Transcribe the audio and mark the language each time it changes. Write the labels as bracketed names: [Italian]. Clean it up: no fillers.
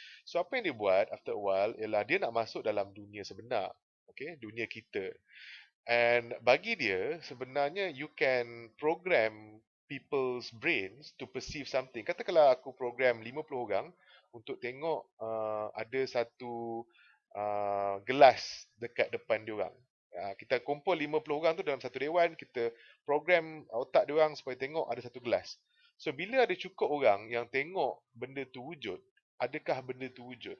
[Malay] So apa yang dia buat [English] after a while [Malay] ialah dia nak masuk dalam dunia sebenar. Okay, dunia kita. [English] And [Malay] bagi dia, sebenarnya [English] you can program people's brains to perceive something. [Malay] Katakanlah aku program 50 orang untuk tengok ada satu gelas dekat depan diorang. Kita kumpul 50 orang tu dalam satu dewan, kita program otak diorang supaya tengok ada satu gelas. So bila ada cukup orang yang tengok benda tu wujud, adakah benda tu wujud?